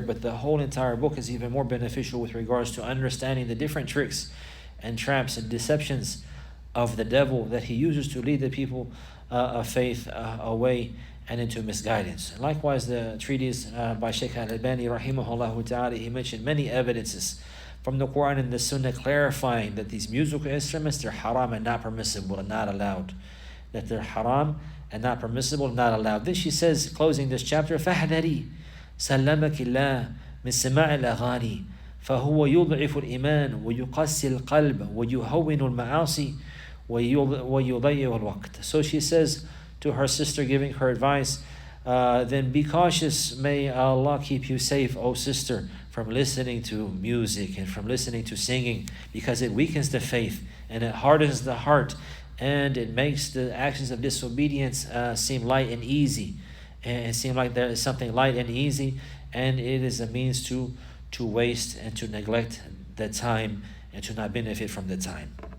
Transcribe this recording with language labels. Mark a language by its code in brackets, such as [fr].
[en] But the whole entire book is even more beneficial with regards to understanding the different tricks and traps and deceptions of the devil that he uses to lead the people of faith away and into misguidance. And likewise, the treatise by Shaykh Al-Albani rahimahullah ta'ala, he mentioned many evidences from the Quran and the Sunnah clarifying that these musical instruments, they're haram and not permissible and not allowed. That they're haram and not permissible and not allowed. Then she says, closing this chapter, [ar] فَحْذَرِي سَلَّمَكِ اللَّهِ مِنْ سِمَاعِ الْأَغَانِي فَهُوَ يُضْعِفُ الْإِيمَانِ وَيُقَسِّي الْقَلْبِ وَيُهَوِّنُ الْمَعَاصِي وَيُضَيِّعُ الْوَقْتِ. [en] So she says to her sister, giving her advice, then be cautious. May Allah keep you safe, O sister, from listening to music and from listening to singing, because it weakens the faith and it hardens the heart, and it makes the actions of disobedience seem light and easy, and seem like there is something light and easy, and it is a means to waste and to neglect the time and to not benefit from the time.